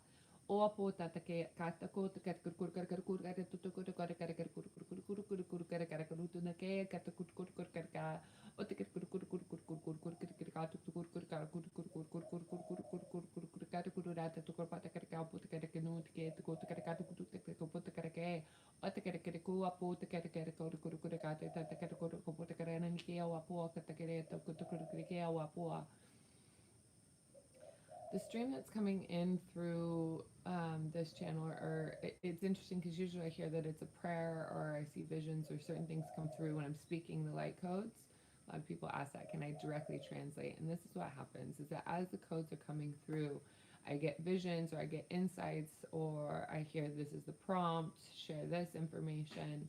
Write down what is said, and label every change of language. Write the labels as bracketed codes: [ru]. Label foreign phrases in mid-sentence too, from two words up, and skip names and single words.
[en] O po tatake katako te katkur karkur kare tutuku kare kare karkur kare kare karutu na ke katkur kare o te katkur kare kuru rata tu korpata kare ka po te kare kanu te ke te ko te kare ka tu po te kare ke o te kare kare ku a po te kare kare kare ka te kare po te kare na ni ke a po ka te kare tu kare ke a po. The stream that's coming in through this channel, or it's interesting because usually I hear that it's a prayer or I see visions or certain things come through when I'm speaking the light codes. A lot of people ask that, can I directly translate? And this is what happens, is that as the codes are coming through, I get visions or I get insights, or I hear this is the prompt, share this information.